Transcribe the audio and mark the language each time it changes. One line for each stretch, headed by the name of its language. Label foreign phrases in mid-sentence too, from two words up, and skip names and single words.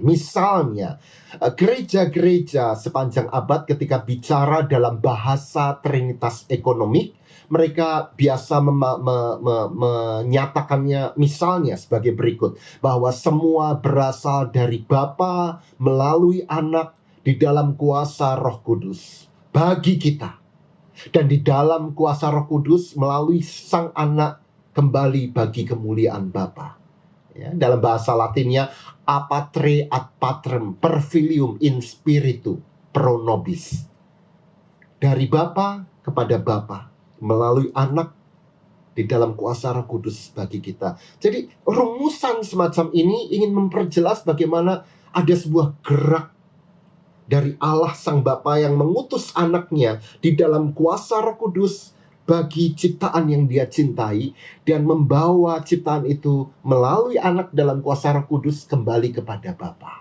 Indonesian: Misalnya, gereja-gereja sepanjang abad ketika bicara dalam bahasa Trinitas ekonomik, mereka biasa menyatakannya misalnya sebagai berikut, bahwa semua berasal dari Bapa melalui Anak di dalam kuasa Roh Kudus bagi kita, dan di dalam kuasa Roh Kudus melalui Sang Anak kembali bagi kemuliaan Bapa. Ya, dalam bahasa Latinnya
Latin: apatre ad patrem per filium in spiritu pro nobis.
Indonesian: Dari Bapa kepada Bapa melalui Anak di dalam kuasa Roh Kudus bagi kita. Jadi rumusan semacam ini ingin memperjelas bagaimana ada sebuah gerak dari Allah Sang Bapa yang mengutus Anaknya di dalam kuasa Roh Kudus bagi ciptaan yang Dia cintai, dan membawa ciptaan itu melalui Anak dalam kuasa Roh Kudus kembali kepada Bapa.